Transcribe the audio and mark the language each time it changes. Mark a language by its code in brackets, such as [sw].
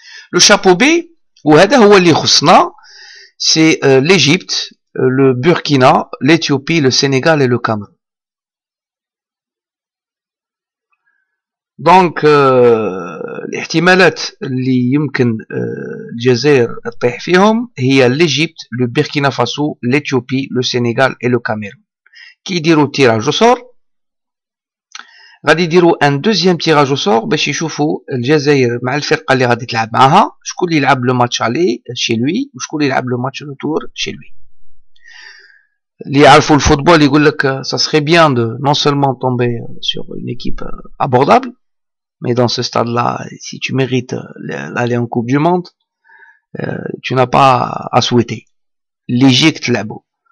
[fr] Le chapeau B, [ar] وهذا هو اللي خصنا, [fr] c'est l'Égypte, le Burkina, l'Éthiopie, le Sénégal et le Cameroun. Donc [ar] الاحتمالات اللي يمكن الجزائر تطيح فيهم هي [fr] l'Égypte, le Burkina Faso, l'Éthiopie, le Sénégal et le Cameroun. [ar] كي يديروا [fr] tirage au sort, [ar] غادي يديروا ان دوزيام تيراج او سور باش يشوفوا الجزائر مع الفرقه اللي غادي تلعب معاها شكون اللي يلعب لو ماتش عليه شي لوي وشكون اللي يلعب لو ماتش روتور شي لوي. اللي يعرفوا الفوتبول يقول لك [fr] ça serait bien de non seulement tomber sur une équipe abordable, mais dans ce stade-là, si tu mérites d'aller en Coupe du Monde, tu n'as pas à souhaiter. L'Égypte là-bas.